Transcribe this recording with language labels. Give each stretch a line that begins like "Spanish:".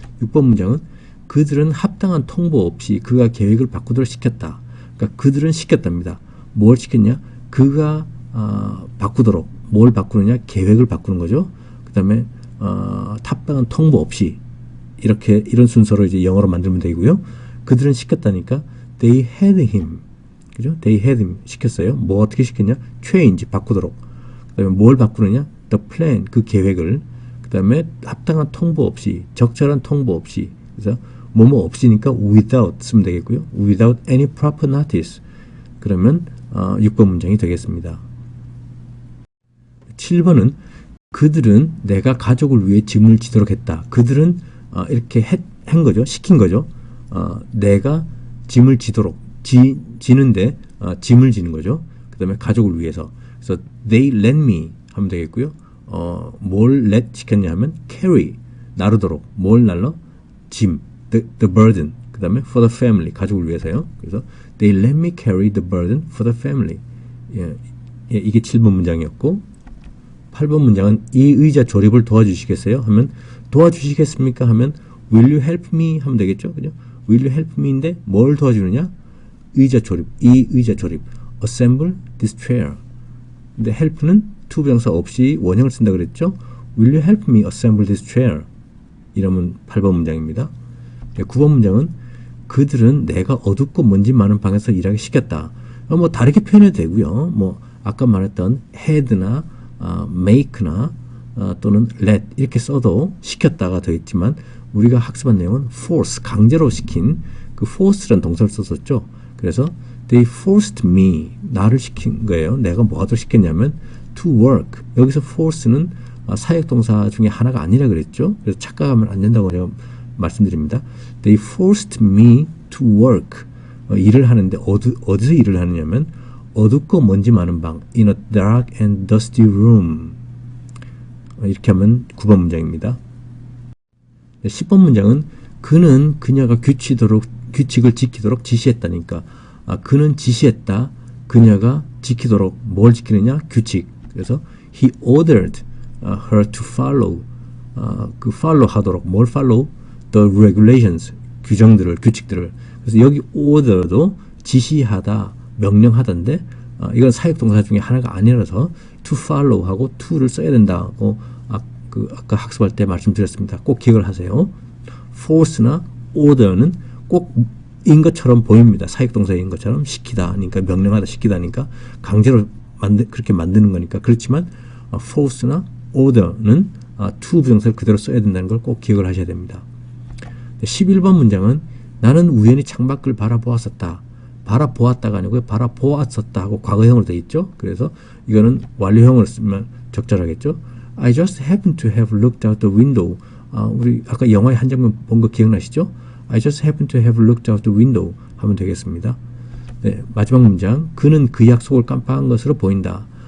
Korean: 6번 문장은 그들은 합당한 통보 없이 그가 계획을 바꾸도록 시켰다. 그러니까 그들은 시켰답니다. 뭘 시켰냐? 그가 바꾸도록. 뭘 바꾸느냐? 계획을 바꾸는 거죠. 그 다음에 합당한 통보 없이 이런 순서로 이제 영어로 만들면 되고요. 그들은 시켰다니까
English: they had him.
Korean: 그죠?
English: they had him
Korean: 시켰어요. 뭐 어떻게 시켰냐? change 바꾸도록. 그 다음에 뭘 바꾸느냐?
English: the plan
Korean: 그 계획을. 그 다음에 합당한 통보 없이, 적절한 통보 없이. 그래서 뭐뭐 없이니까 without 쓰면 되겠고요.
English: without any proper notice.
Korean: 그러면 6번 문장이 되겠습니다. 7번은 그들은 내가 가족을 위해 짐을 지도록 했다. 그들은 이렇게 한 거죠. 시킨 거죠. 내가 짐을 지도록. 지는데 짐을 지는 거죠. 그 다음에 가족을 위해서. 그래서
English: they let me
Korean: 하면 되겠고요. 뭘 let 시켰냐 하면 carry, 나르도록. 뭘 날러? 짐, the burden. 그 다음에
English: for the family,
Korean: 가족을 위해서요. 그래서
English: they let me carry the burden for the family.
Korean: 이게 7번 문장이었고 8번 문장은 이 의자 조립을 도와주시겠어요? 하면 도와주시겠습니까? 하면
English: will you help me?
Korean: 하면 되겠죠. 그죠?
English: will you help me
Korean: 인데 뭘 도와주느냐? 의자 조립, 이 의자 조립.
English: assemble this chair.
Korean: 근데 help는 to 부정사 없이 원형을 쓴다 그랬죠.
English: Will you help me assemble this chair?
Korean: 이러면 8번 문장입니다. 9번 문장은 그들은 내가 어둡고 먼지 많은 방에서 일하기 시켰다. 뭐 다르게 표현해도 되고요. 뭐 아까 말했던 had나 make나 또는 let 이렇게 써도 시켰다가 더 있지만 우리가 학습한 내용은 force, 강제로 시킨 그 force라는 동사를 썼었죠. 그래서
English: they forced me,
Korean: 나를 시킨 거예요. 내가 뭐 하도록 시켰냐면 to work. 여기서 force는 사역동사 중에 하나가 아니라 그랬죠. 그래서 착각하면 안 된다고 제가 말씀드립니다.
English: They forced me to work.
Korean: 일을 하는데 어디서 일을 하느냐면 어둡고 먼지 많은 방
English: in a dark and dusty room.
Korean: 이렇게 하면 9번 문장입니다. 10번 문장은 그는 그녀가 규칙을 지키도록 지시했다니까. 그는 지시했다. 그녀가 지키도록 뭘 지키느냐? 규칙. 그래서
English: he ordered her to follow.
Korean: 그 follow 하도록 뭘 follow?
English: The regulations.
Korean: 규칙들을. 그래서 여기 order도 지시하다, 명령하던데 이건 사역동사 중에 하나가 아니라서 to follow 하고 to를 써야 된다고 아까 학습할 때 말씀드렸습니다. 꼭 기억을 하세요. force나 order는 꼭 인 것처럼 보입니다. 사역동사인 것처럼 시키다 하니까 명령하다 시키다 하니까 강제로 그렇게 만드는 거니까 그렇지만 force나 order는 to 부정사를 그대로 써야 된다는 걸 꼭 기억을 하셔야 됩니다. 11번 문장은 나는 우연히 창밖을 바라보았었다. 바라보았다가 아니고 바라보았었다 하고 과거형으로 되어 있죠. 그래서 이거는 완료형으로 쓰면 적절하겠죠.
English: I just happened to have looked out the window.
Korean: 우리 아까 영화의 한 장면 본 거 기억나시죠?
English: I just happened to have looked out the window
Korean: 하면 되겠습니다. 네, 마지막 문장. 그는 그 약속을 깜빡한 것으로 보인다.